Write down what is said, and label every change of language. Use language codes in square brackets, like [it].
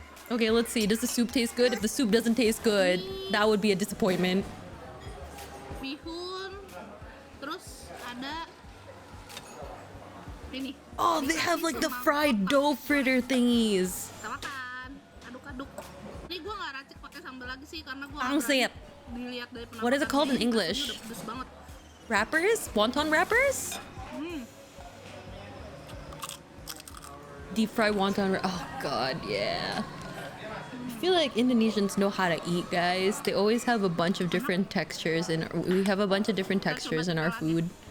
[en] Okay, let's see. Does the soup taste good? If the soup doesn't taste good, that would be a disappointment. [id] Bihun. Terus ada ini. [en] Oh, they have like the fried dough fritter thingies. [id] Kita makan. Aduk-aduk. Ini gue nggak racik pakai sambal lagi sih karena gue dilihat dari penampakan. [en] What is it called in English? [id] Udah pedes banget. [en] Wrappers? Wonton wrappers? Deep fried wonton. Oh god, yeah. I feel like Indonesians know how to eat, guys. They always have a bunch of different textures, and we have a bunch of different textures in our food.